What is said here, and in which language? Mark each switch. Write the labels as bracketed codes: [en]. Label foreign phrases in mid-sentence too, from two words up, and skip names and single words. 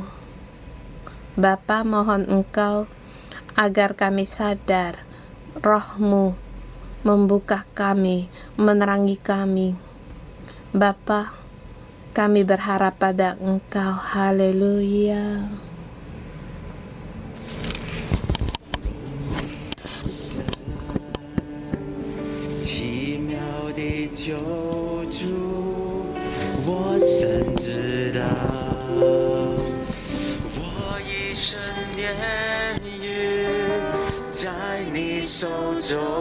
[id] Bapa, mohon Engkau agar kami sadar Roh-Mu membuka kami, menerangi kami. Bapa, kami berharap pada Engkau. Haleluya. [zh] 奇妙的救主，我深知道，我一生年日在你手中，